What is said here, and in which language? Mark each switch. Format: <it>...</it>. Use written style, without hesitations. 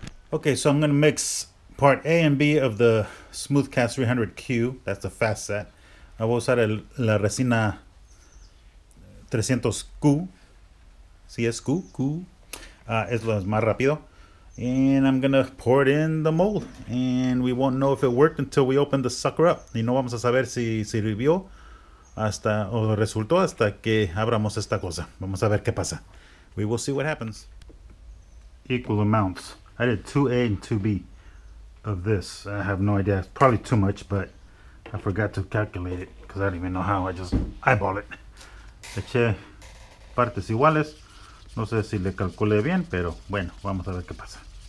<en>Okay, so I'm going to mix part A and B of the Smoothcast 300Q. That's the fast set.</en> <es>I voy a usar la resina 300Q. Si es Q. Es lo más rápido.</es> <en>And I'm going to pour it in the mold. And we won't know if it worked until we open the sucker up.</en> <es>Y no vamos a saber si sirvió o resultó hasta que abramos esta cosa. Vamos a ver qué pasa.</es> <en>We will see what happens. Equal amounts. I did 2A and 2B of this. I have no idea. It's probably too much, but I forgot to calculate it because I don't even know how. I just eyeball it.</en> <es>Eché partes iguales. No sé si le calculé bien, pero bueno, vamos a ver qué pasa.</es>